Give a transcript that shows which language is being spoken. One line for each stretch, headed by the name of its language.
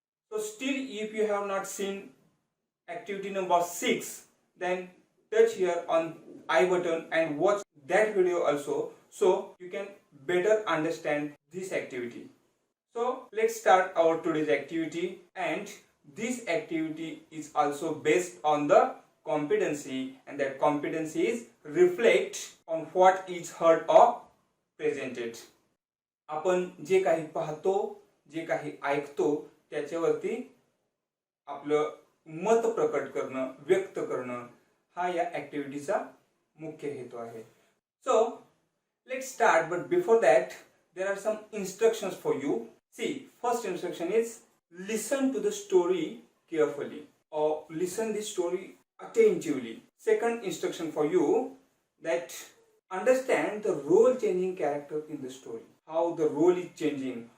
English: So still, if you have not seen activity number 6, then touch here on I button and watch that video also, so you can better understand this activity. So let's start our today's activity, and this activity is also based on the competency, and that competency is reflect on what is heard or presented.
Marathi: आपण जे काही पाहतो, जे काही ऐकतो त्याच्यावरती आपलं मत प्रकट करणं, व्यक्त करणं हा या ॲक्टिव्हिटीचा मुख्य हेतू आहे.
English: So let's start, but before that there are some instructions for you. See, first instruction is listen to the story carefully or listen this story attentively. Second instruction for you, that understand the role changing character in the story, how the role is changing.